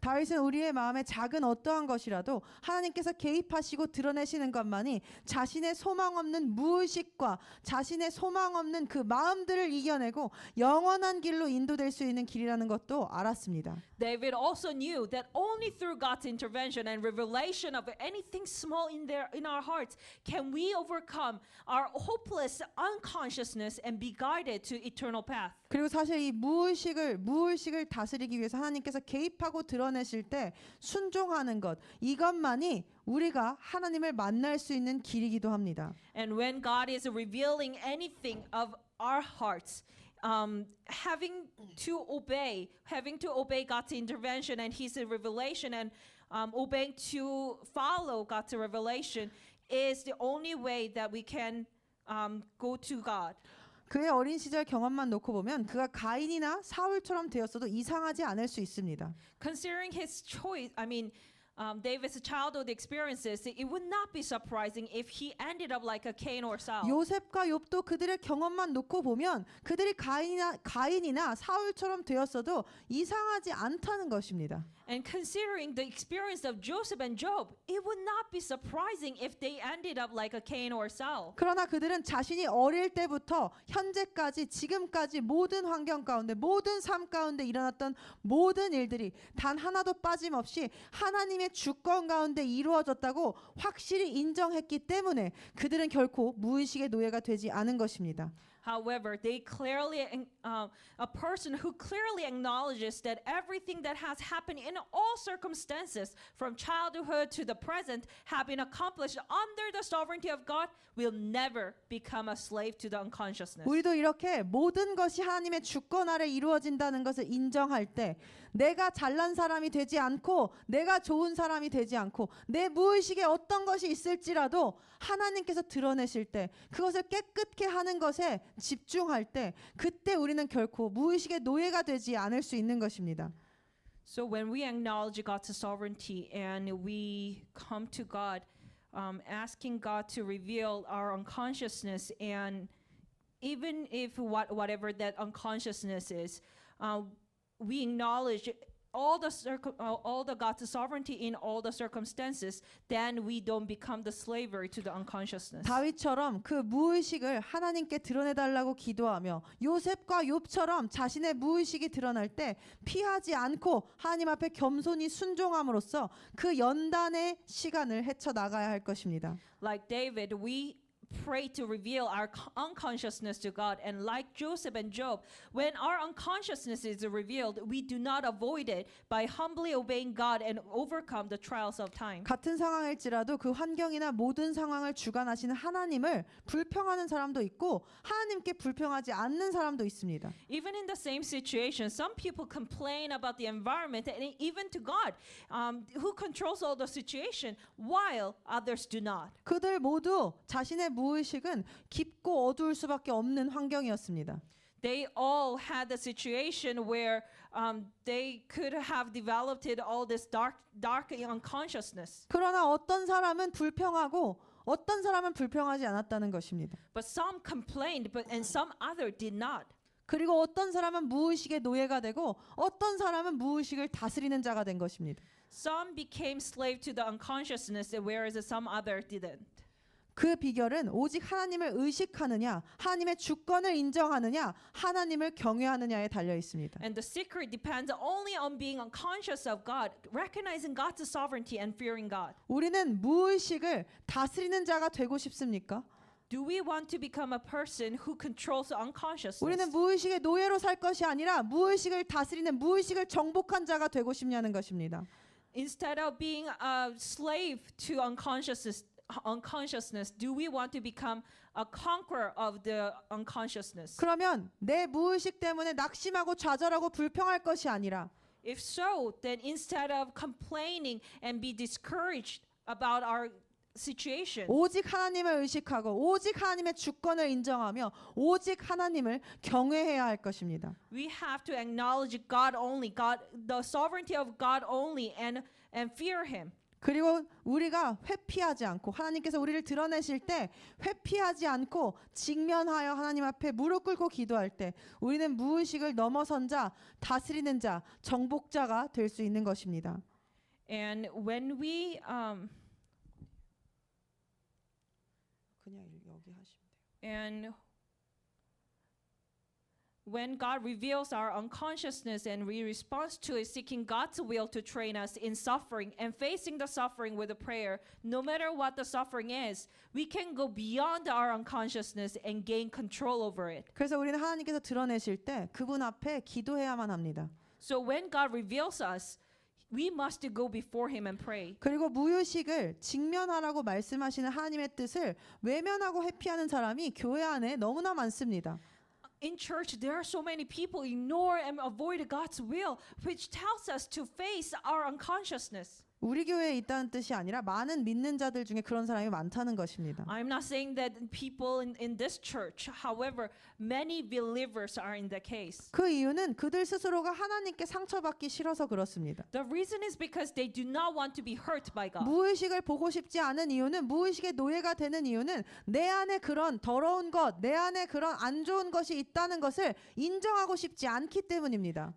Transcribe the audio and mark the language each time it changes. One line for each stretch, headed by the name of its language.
Korean: 다윗은 우리의 마음에 작은 어떠한 것이라도 하나님께서 개입하시고 드러내시는 것만이 자신의 소망 소망 없는 무의식과 자신의 소망 없는 그 마음들을 이겨내고 영원한 길로 인도될 수 있는 길이라는 것도 알았습니다.
English: David also knew that only through God's intervention and revelation of anything small in our hearts can we overcome our hopeless unconsciousness and be guided to eternal path.
Korean: 그리고 사실 이 무의식을 다스리기 위해서 하나님께서 개입하고 드러내실 때 순종하는 것, 이것만이 우리가 하나님을 만날 수 있는 길이기도 합니다.
English: And when God is revealing anything of our hearts, having to obey God's intervention and His revelation, and obeying to follow God's revelation is the only way that we can go to God.
Korean: 그의 어린 시절 경험만 놓고 보면 그가 가인이나 사울처럼 되었어도 이상하지 않을 수 있습니다.
English: Considering his choice, David's childhood experiences, it would not be surprising if he ended up like a Cain or Saul.
Korean: 요셉과 욥도 그들의 경험만 놓고 보면 그들이 가인이나 사울처럼 되었어도 이상하지 않다는 것입니다.
English: And considering the experience of Joseph and Job, it would not be surprising if they ended up like a Cain or Saul.
Korean: 그러나 그들은 자신이 어릴 때부터 현재까지 지금까지 모든 환경 가운데 모든 삶 가운데 일어났던 모든 일들이 단 하나도 빠짐없이 하나님의 주권 가운데 이루어졌다고 확실히 인정했기 때문에 그들은 결코 무의식의 노예가 되지 않은 것입니다.
English: However, a person who clearly acknowledges that everything that has happened in all circumstances, from childhood to the present, have been accomplished under the sovereignty of God, will never become a slave to the unconsciousness.
Korean: 우리도 이렇게 모든 것이 하나님의 주권 아래 이루어진다는 것을 인정할 때 내가 잘난 사람이 되지 않고 내가 좋은 사람이 되지 않고 내 무의식에 어떤 것이 있을지라도 하나님께서 드러내실 때 그것을 깨끗게 하는 것에 집중할 때 그때 우리는 결코 무의식의 노예가 되지 않을 수 있는 것입니다.
English: So when we acknowledge God's sovereignty and we come to God, asking God to reveal our unconsciousness, and even if whatever that unconsciousness is, we acknowledge all the God's sovereignty in all the circumstances, then we don't become the slavery to the unconsciousness.
Korean: 다윗처럼 그 무의식을 하나님께 드러내달라고 기도하며 요셉과 욥처럼 자신의 무의식이 드러날 때 피하지 않고 하나님 앞에 겸손히 순종함으로써 그 연단의 시간을 헤쳐나가야 할 것입니다.
English: Like David, we pray to reveal our unconsciousness to God, and like Joseph and Job, when our unconsciousness is revealed, we do not avoid it by humbly obeying God and overcome the trials of time.
Korean: 같은 상황일지라도 그 환경이나 모든 상황을 주관하시는 하나님을 불평하는 사람도 있고 하나님께 불평하지 않는 사람도 있습니다.
English: Even in the same situation, some people complain about the environment and even to God, who controls all the situation, while others do not.
Korean: 그들 모두 자신의 무의식은 깊고 어두울 수밖에 없는 환경이었습니다.
English: They all had a situation where they could have developed all this dark unconsciousness.
Korean: 그러나 어떤 사람은 불평하고 어떤 사람은 불평하지 않았다는 것입니다.
English: But some complained, and some other did not.
Korean: 그리고 어떤 사람은 무의식의 노예가 되고 어떤 사람은 무의식을 다스리는 자가 된 것입니다.
English: Some became slave to the unconsciousness, whereas some other didn't.
Korean: 그 비결은 오직 하나님을 의식하느냐, 하나님의 주권을 인정하느냐, 하나님을 경외하느냐에 달려 있습니다.
English: And the secret depends only on being unconscious of God, recognizing God's sovereignty and fearing God.
Korean: 우리는 무의식을 다스리는 자가 되고 싶습니까?
English: Do we want to become a person who controls the unconsciousness?
Korean: 우리는 무의식의 노예로 살 것이 아니라 무의식을 다스리는 무의식을 정복한 자가 되고 싶냐는 것입니다.
English: Instead of being a slave to unconsciousness, do we want to become a conqueror of the unconsciousness?
Korean: 그러면 내 무의식 때문에 낙심하고 좌절하고 불평할 것이 아니라
English: If so, then instead of complaining and be discouraged about our situation,
Korean: 오직 하나님을 의식하고 오직 하나님의 주권을 인정하며 오직 하나님을 경외해야 할 것입니다.
English: we have to acknowledge God only, the sovereignty of God only, and fear Him.
Korean: 그리고 우리가 회피하지 않고 하나님께서 우리를 드러내실 때 회피하지 않고 직면하여 하나님 앞에 무릎 꿇고 기도할 때 우리는 무의식을 넘어선 자, 다스리는 자, 정복자가 될 수 있는 것입니다.
English: And when we
Korean: 그냥
English: And when God reveals our unconsciousness and we respond to it, seeking God's will to train us in suffering and facing the suffering with a prayer, no matter what the suffering is, we can go beyond our unconsciousness and gain control over it.
Korean: 그래서 우리는 하나님께서 드러내실 때 그분 앞에 기도해야만 합니다.
English: So when God reveals us, we must go before Him and pray.
Korean: 그리고 무의식을 직면하라고 말씀하시는 하나님의 뜻을 외면하고 회피하는 사람이 교회 안에 너무나 많습니다.
English: In church, there are so many people ignore and avoid God's will, which tells us to face our unconsciousness.
Korean: 우리 교회에 있다는 뜻이 아니라 많은 믿는 자들 중에 그런 사람이 많다는 것입니다.
English: I'm not saying that people in this church, however, many believers are in that case.
Korean: 그 이유는 그들 스스로가 하나님께 상처받기 싫어서 그렇습니다.
English: The reason is because they do not want to be hurt by God.
Korean: 무의식을 보고 싶지 않은 이유는 무의식의 노예가 되는 이유는 내 안에 그런 더러운 것, 내 안에 그런 안 좋은 것이 있다는 것을 인정하고 싶지 않기 때문입니다.